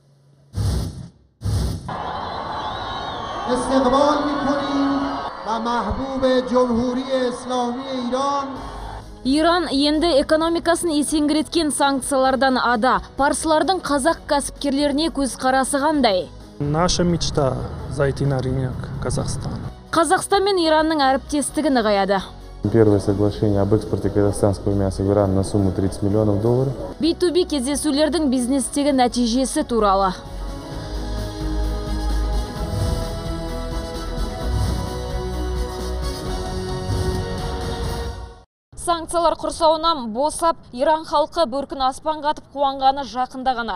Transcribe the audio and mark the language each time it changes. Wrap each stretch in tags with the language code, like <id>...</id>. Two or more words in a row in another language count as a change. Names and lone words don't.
<kk>Иран енді экономикасын есеңгіреткен санкциялардан ада. Парсылардың қазақ кәсіпкерлеріне көз қарасы қандай?</kk> <ru>Наша мечта зайти на рынок Казахстана.</ru> <kk>Қазақстан мен Иранның әріптестігі нығаяды.</kk> <ru>Первое соглашение об экспорте казахстанского мяса в Иран на сумму 30 миллионов долларов.</ru> <kk>B2B кездесулердің бизнестегі нәтижесі туралы. Санкциялар құрсауынан босап, Иран халқы бөркін аспан қатып қуанғаны жақында ғана.</kk>